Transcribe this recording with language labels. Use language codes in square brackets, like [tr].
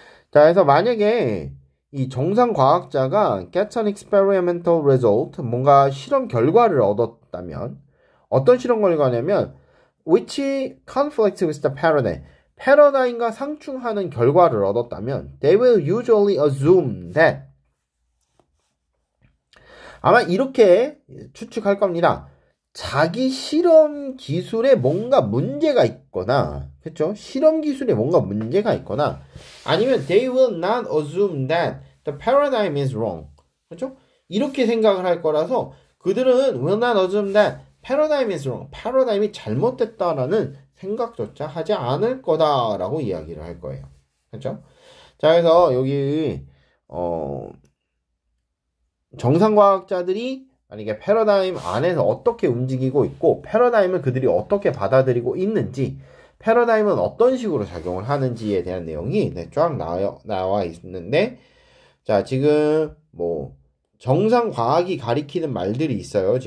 [ko] 자, 그래서 만약에 이 정상과학자가 [en] get an experimental result, [ko] 뭔가 실험 결과를 얻었다면 어떤 실험 결과냐면 [en] which conflicts with the paradigm, [ko] 패러다임과 상충하는 결과를 얻었다면 [en] they will usually assume that, [ko] 아마 이렇게 추측할 겁니다. 자기 실험 기술에 뭔가 문제가 있거나, 그쵸? 실험 기술에 뭔가 문제가 있거나, 아니면 [en] they will not assume that the paradigm is wrong. [ko] 그쵸? 이렇게 생각을 할 거라서 그들은 [en] will not assume that paradigm is wrong. [ko] 패러다임이 잘못됐다라는 생각조차 하지 않을 거다라고 이야기를 할 거예요. 그쵸? 자, 그래서 여기, 정상과학자들이 만약에 패러다임 안에서 어떻게 움직이고 있고 패러다임을 그들이 어떻게 받아들이고 있는지, 패러다임은 어떤 식으로 작용을 하는지에 대한 내용이 쫙 나와 있는데, 자, 지금 뭐 정상과학이 가리키는 말들이 있어요.